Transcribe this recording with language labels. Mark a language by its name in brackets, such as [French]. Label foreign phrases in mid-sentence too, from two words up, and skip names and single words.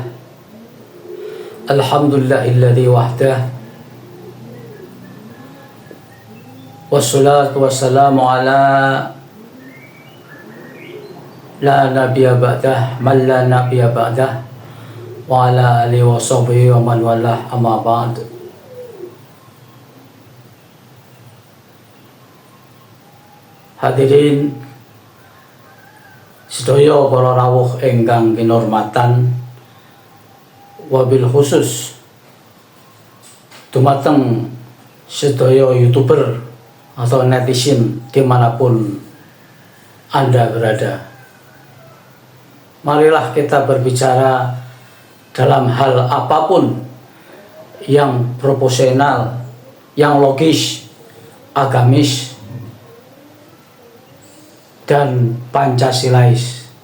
[Arabic] الحمد لله الذي وحده. والصلاة والسلام على لا نبي بعده، من لا نبي بعده، وعلى آله وصحبه ومن والاه، أما بعد. [Javanese] Hadirin sedaya para rawuh ingkang kinurmatan, [Arabic] وبالخصوص [Javanese] dumateng sedaya YouTuber [Indonesian] atau netizen dimanapun Anda berada. Marilah kita berbicara dalam hal apapun yang proporsional, yang logis, agamis, dan Pancasilais.